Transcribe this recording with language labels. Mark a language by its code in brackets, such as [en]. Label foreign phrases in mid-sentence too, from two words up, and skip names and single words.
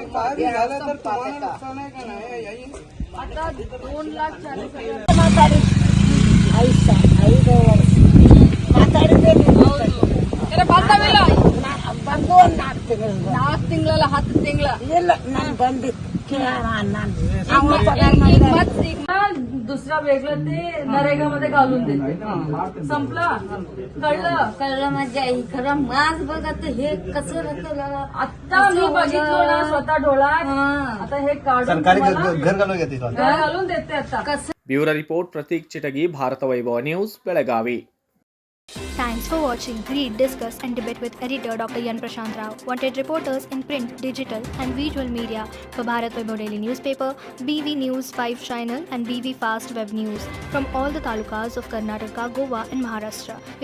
[kn] ನಾಲ್ಕು ತಿಂಗಳಲ್ಲ 10 ತಿಂಗಳ ಇಲ್ಲ ನಾನು ಬಂದಿದ್ದು [mr] दुसरा वेगळं ते नरेगामध्ये घालून देते. संपलं. कळलं माझ्या आई. खरं माझ बघा तर हे कसं राहतं आता मी बघितलं ना स्वतः डोळ्यात. आता हे काढून घर घालून देते आता. ब्युरो रिपोर्ट प्रतीक चिटगी, भारत वैभव न्यूज, बेळगावी. [en] Thanks for watching. Read, discuss and debate with editor Dr. Yan Prashant Rao. Wanted reporters in print, digital and visual media for Bharat Vaibhav Daily Newspaper, BV News 5 Channel and BV Fast Web News from all the talukas of Karnataka, Goa and Maharashtra.